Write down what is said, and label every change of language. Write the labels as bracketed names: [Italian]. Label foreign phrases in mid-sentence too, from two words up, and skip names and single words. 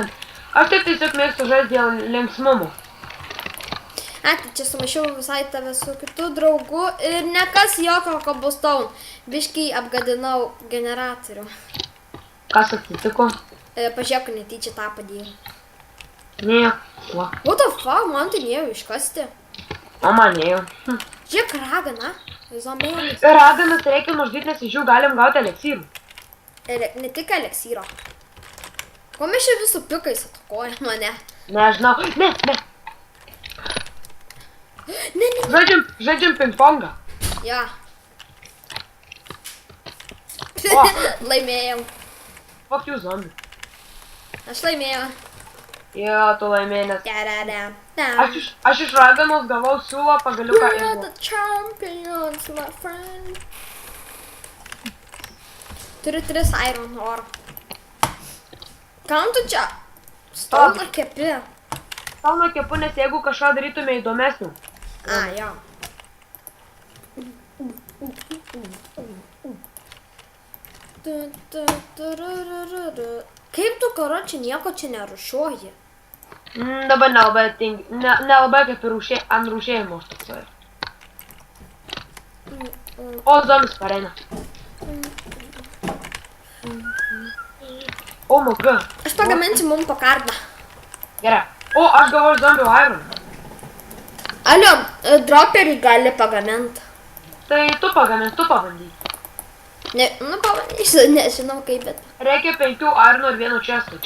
[Lithuanian] Aš taip tiesiog mėgstu žaisti dėl linksmumų. Tai čia sumaišiau visai tave su kitu draugu ir nekas jokio cobblestone. Biškai apgadinau generatorių. Kas atsitiko? Pažiūrėk, netyčia tą padėjau. Nieko. [English] What the fuck, [Lithuanian] man tai nėjau iškasti. O manėjau. Žiūrėk, ragana. Zombėmis. Raganas reikia nužudyti, nes iš jų galim gauti eliksyrų. Ne tik eleksyro. Ko mes čia visų pikais atakuoja mane? Nežinau. Ne. Ne. Žaidžiam ping-pongą. Ja. O. Laimėjau. [English] Fuck you, zombie. [Lithuanian] Aš laimėjau. Jo, tu laimėjai, nes... Tadadam. Aš iš raganos gavau siūlą pagaliuką [English] We are [Lithuanian] ir... [English] the champions, my friend. [Lithuanian] Turiu 3 [English] iron ore. [Lithuanian] Kam tu čia? Stolą kepi. Stolą kepu, nes jeigu kažką darytume įdomesnių. A, jo. Kaip tu, karoči, nieko čia nerušiuoji? Dabar nelabai kaip ir ant rūšėjimo aš toksai. O, zombis pareina. O, [English] my god. [Lithuanian] Aš pagaminsiu mum po kardą. Gerai. O, aš gavau zombių iron. Alio, droperį gali pagaminti. Tai tu pagamink, tu pabandyk. Ne, nu pabandysiu, nežinau kaip, bet. Reikia 5 ironų ir 1 čestų.